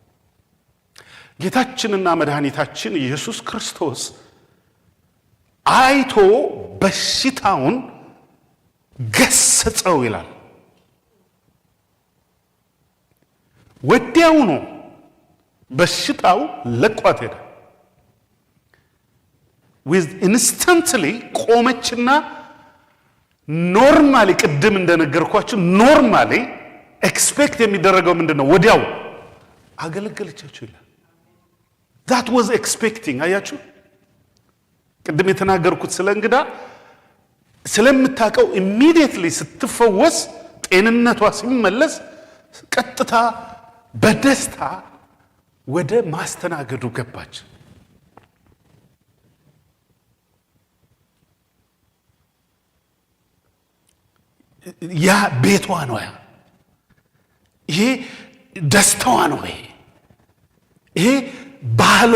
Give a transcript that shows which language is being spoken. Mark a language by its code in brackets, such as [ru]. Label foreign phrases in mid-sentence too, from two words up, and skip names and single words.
[am] ጌታችንና መድኃኒታችን ኢየሱስ ክርስቶስ አይቶ በሽታውን ገሰጸው ይላል። ወዲያውኑ በሽታው ለቋት ሄደ። [en] with instantly [am] ቆመችና ኖርማሊ ቅድም እንደነገርኳችሁ [en] normally expect [am] የሚደረገው ምንድነው? ወዲያው አገለገለቻቸው ይላል። [en] that was expecting። [am] አያችሁ ቅድም የተናገርኩት ስለ እንግዳ ስለምታውቀው immediately ስትፈወስ ጤንነቷ ሲመለስ ቀጥታ በደስታ ወደ ማስተናገዱ ገባች። ያ ቤቷ ነው። ይሄ ደስታዋ ነው። ይሄ ባህሏ